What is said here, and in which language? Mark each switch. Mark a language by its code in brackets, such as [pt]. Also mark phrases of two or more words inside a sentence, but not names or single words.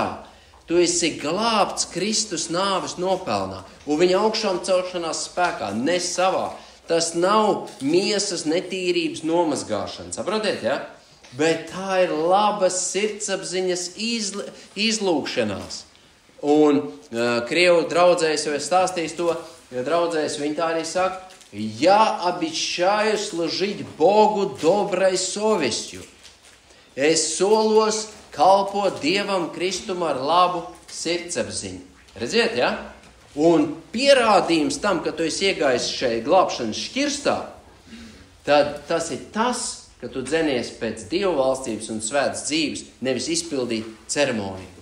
[lv] Tu esi glābts Kristus nāves nopelnā un viņa augšām celšanās spēkā, ne savā. Tas nav miesas netīrības nomazgāšana, saprotiet, ja? Bet tā ir labas sirdsapziņas izlūkšanās. Un Krievu draudzēs, jau es stāstīju to, ja draudzēs viņi tā arī saka, [ru] я обещаю служить Богу доброй совестью. [lv] Es solos kalpot Dievam Kristum ar labu sirdsapziņu. Redziet, ja? Un pierādījums tam, ka tu esi iegājis šai glābšanas šķirstā, tad tas ir tas, ka tu dzenies pēc Dieva valstības un svētas dzīves, nevis izpildīt ceremoniju.